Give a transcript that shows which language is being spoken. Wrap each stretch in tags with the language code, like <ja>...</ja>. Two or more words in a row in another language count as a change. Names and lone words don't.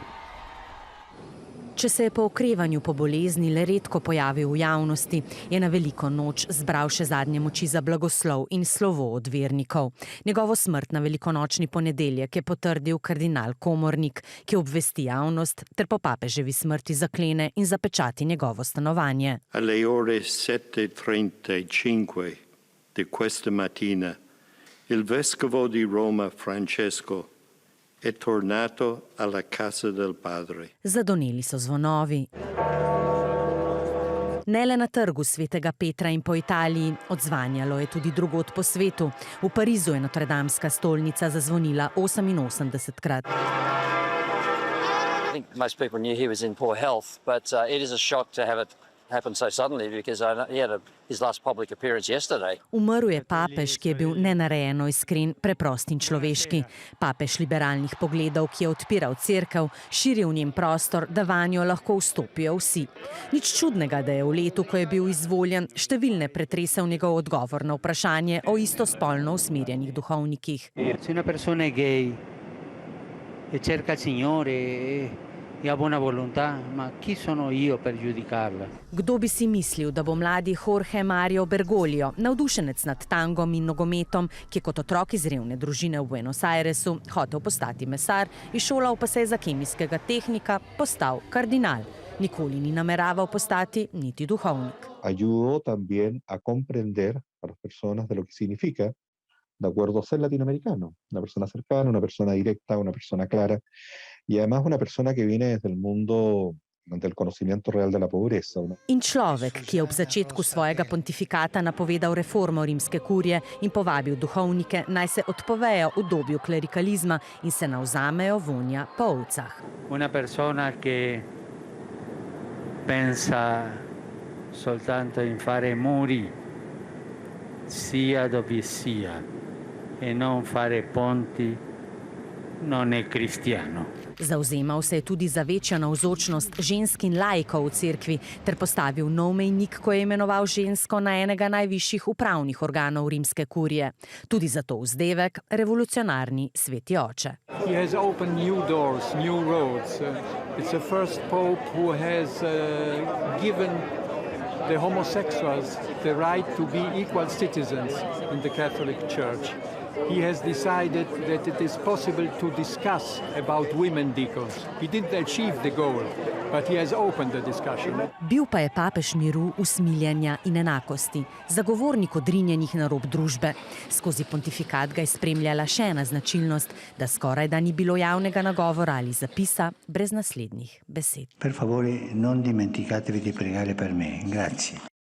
<sl>Če se je po okrevanju po bolezni le redko pojavil v javnosti, je na veliko noč zbral še zadnje moči za blagoslov in slovo od vernikov. Njegovo smrt na velikonočni ponedeljek je potrdil kardinal Komornik, ki obvesti javnost ter po papeževi smrti zaklene in zapečati njegovo stanovanje.</sl> <it>Alle ore 7:35 di questa mattina il vescovo di Roma Francesco è tornato alla casa del padre.</it> <sl>Zadoneli so zvonovi. Ne le na trgu svetega Petra in po Italiji, odzvanjalo je tudi drugod po svetu. V Parizu je notredamska stolnica zazvonila 88-krat.</sl> <en>I think most people knew he was in poor health, but it is a shock to have it happen so suddenly because he had his last public appearance yesterday.</en> <sl>Umrl je papež, ki je bil nenarejeno iskren, preprost in človeški. Papež liberalnih pogledov, ki je odpiral cerkev, širil njen prostor, da vanjo lahko vstopijo vsi. Nič čudnega, da je v letu, ko je bil izvoljen, številne pretresel njegov odgovor na vprašanje o istospolno usmerjenih duhovnikih.</sl> <it>Se una persona è gay e cerca il Signore e ha buona volontà, ma chi sono io per giudicarla?</it> <sl>Kdo bi si mislil, da bo mladi Jorge Mario Bergoglio, navdušenec nad tangom in nogometom, ki je kot otrok iz revne družine v Buenos Airesu hotel postati mesar, izšolal pa se je za kemijskega tehnika, postal kardinal. Nikoli ni nameraval postati niti duhovnik.</sl> <es>Ayudó también a comprender a las personas de lo que significa, de acuerdo a ser latinoamericano, una persona cercana, una persona directa, una persona clara, y además una persona que viene desde el mundo del conocimiento real de la pobreza.</es> <sl>In človek, ki je ob začetku svojega pontifikata napovedal reformo rimske kurije in povabil duhovnike, naj se odpovejo udobju klerikalizma in se navzamejo vonja po ovcah.</sl> <it>Una persona che pensa soltanto in fare muri, sia dove sia, e non fare ponti, non è cristiano.</it> <sl>Zavzemal se je tudi za večjo navzočnost žensk in laikov v cerkvi ter postavil nov mejnik, ko je imenoval žensko na enega najvišjih upravnih organov rimske kurije. Tudi zato vzdevek revolucionarni sveti oče.</sl> <en>He has opened new doors, new roads. It's the first pope who has given the homosexuals the right to be equal citizens in the Catholic Church. He has decided that it is possible to discuss about women deacons. He didn't achieve the goal, but he has opened the discussion.</en> <sl>Bil pa je papež miru, usmiljenja in enakosti, zagovornik odrinjenih na rob družbe. Skozi pontifikat ga je spremljala še ena značilnost, da skoraj da ni bilo javnega nagovora ali zapisa brez naslednjih besed.</sl> <it>Per favore, non dimenticatevi di pregare per me. Grazie.</it>